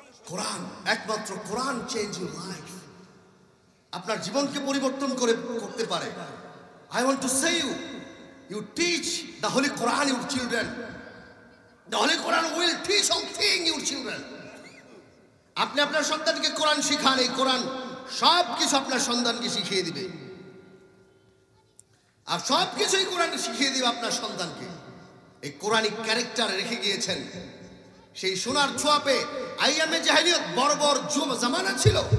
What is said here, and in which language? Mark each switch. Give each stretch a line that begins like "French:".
Bangla: কোরআন, একমাত্র কোরআন
English: change your life,
Bangla: আপনার জীবনকে পরিবর্তন করতে পারে।
English: I want to say you teach the Holy Quran your children. The Holy Quran will teach all things your children.
Bangla: আপনি আপনার সন্তানকে কোরআন শিখান, এই কোরআন সব কিছু আপনার সন্তানকে শিখিয়ে দিবে, আর সব কিছুই কোরআন শিখিয়ে দিবে আপনার সন্তানকে। এই কোরআনিক ক্যারেক্টার রেখে গিয়েছেন। সেই সোনার ছোঁয়াপে আইয়ামে জাহেলিয়ত বর্বর জামানা ছিল।